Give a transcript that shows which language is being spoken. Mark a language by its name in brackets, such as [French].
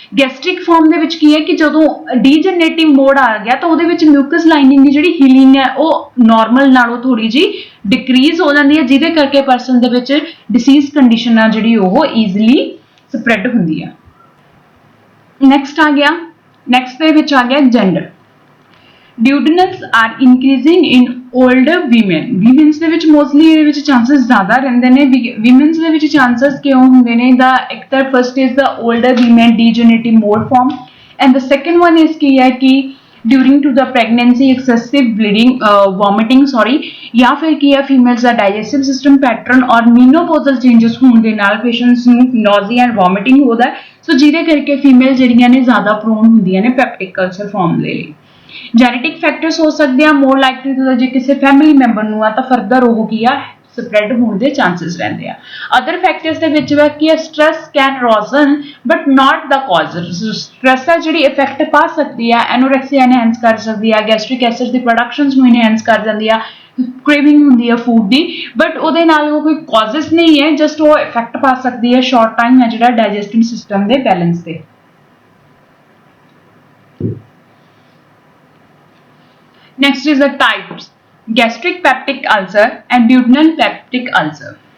[Punjabi] Gastric farm ਦੇ ਵਿੱਚ ਕੀ ਹੈ ਕਿ ਜਦੋਂ ਡੀਜਨਰੇਟਿਵ ਮੋਡ ਆ ਗਿਆ ਤਾਂ ਉਹਦੇ ਵਿੱਚ ਮਿਊਕਸ ਲਾਈਨਿੰਗ ਦੀ ਜਿਹੜੀ ਹੀਲਿੰਗ ਹੈ ਉਹ ਨਾਰਮਲ ਨਾਲੋਂ ਥੋੜੀ ਜੀ ਡਿਕਰੀਜ਼ ਹੋ ਜਾਂਦੀ ਹੈ ਜਿਹਦੇ ਕਰਕੇ ਪਰਸਨ ਦੇ ਵਿੱਚ ਡਿਸੀਜ਼ ਕੰਡੀਸ਼ਨ ਆ ਜਿਹੜੀ ਉਹ ਈਜ਼ੀਲੀ ਸਪਰੈਡ ਹੁੰਦੀ ਆ। ਨੈਕਸਟ ਦੇ ਵਿੱਚ ਆ ਗਿਆ gender. [English] Duodenals are increasing in older women। [Punjabi] Women's ਦੇ ਵਿੱਚ mostly ਇਹਦੇ ਵਿੱਚ chances ਜ਼ਿਆਦਾ ਰਹਿੰਦੇ ਨੇ। Women's ਦੇ ਵਿੱਚ chances ਕਿਉਂ ਹੁੰਦੇ ਨੇ? ਇੱਕ ਤਾਂ [English] first is the older women degenerative mode form and the second one is [Punjabi] ਕੀ ਹੈ ਕਿ [English] during to the pregnancy excessive bleeding vomiting [Punjabi] ਜਾਂ ਫਿਰ ਕੀ ਹੈ ਫੀਮੇਲਸ ਦਾ ਡਾਈਜੈਸਟਿਵ ਸਿਸਟਮ ਪੈਟਰਨ ਔਰ ਮੀਨੋਪੋਜ਼ਲ ਚੇਂਜਸ ਹੋਣ ਦੇ ਨਾਲ ਪੇਸ਼ੈਂਟਸ ਨੂੰ ਨੋਜ਼ੀਆ ਐਂਡ ਵੋਮਿਟਿੰਗ ਹੁੰਦਾ ਸੋ ਜਿਹਦੇ ਕਰਕੇ ਫੀਮੇਲ ਜਿਹੜੀਆਂ ਨੇ ਜ਼ਿਆਦਾ ਪ੍ਰੋਨ ਹੁੰਦੀਆਂ ਨੇ ਪੈਪਟਿਕ ਅਲਸਰ ਫਾਰਮ ਦੇ ਲਈ। ਜੈਨੇਟਿਕ ਫੈਕਟਰਸ ਹੋ ਸਕਦੇ ਆ ਮੋਰ ਲਾਈਕਲੀ ਟੂ ਜੇ ਕਿਸੇ ਫੈਮਿਲੀ ਮੈਂਬਰ ਨੂੰ ਆ ਤਾਂ ਫਰਦਰ ਉਹ ਕੀ ਆ ਸਪਰੈਡ ਹੋਣ ਦੇ ਚਾਂਸਸ ਰਹਿੰਦੇ ਆ। [English] other factors [Punjabi] ਦੇ ਵਿੱਚ ਵਾ ਕੀ ਹੈ [English] Stress can worsen but not the cause. [Punjabi] Stress ਹੈ ਜਿਹੜੀ ਇਫੈਕਟ ਪਾ ਸਕਦੀ ਆ ਐਨੋਰੈਕਸੀਆ ਐਨਹੈਂਸ ਕਰ ਸਕਦੀ ਆ, ਗੈਸਟ੍ਰਿਕ ਐਸਿਡ ਦੀ ਪ੍ਰੋਡਕਸ਼ਨਸ ਨੂੰ ਐਨਹੈਂਸ ਕਰ ਜਾਂਦੀ ਆ, ਕ੍ਰੇਵਿੰਗ ਹੁੰਦੀ ਹੈ ਫੂਡ ਦੀ ਬਟ ਉਹਦੇ ਨਾਲ ਉਹ ਕੋਈ ਕਾਜ਼ਸ ਨਹੀਂ ਹੈ ਜਸਟ ਉਹ ਇਫੈਕਟ ਪਾ ਸਕਦੀ ਹੈ ਸ਼ਾਰਟ ਟਾਈਮ ਹੈ ਜਿਹੜਾ ਡਾਈਜੈਸਟਿਵ ਸਿਸਟਮ ਦੇ ਬੈਲੈਂਸ ਤੇ। [English] Next is the types gastric peptic ulcer and duodenal peptic ulcer।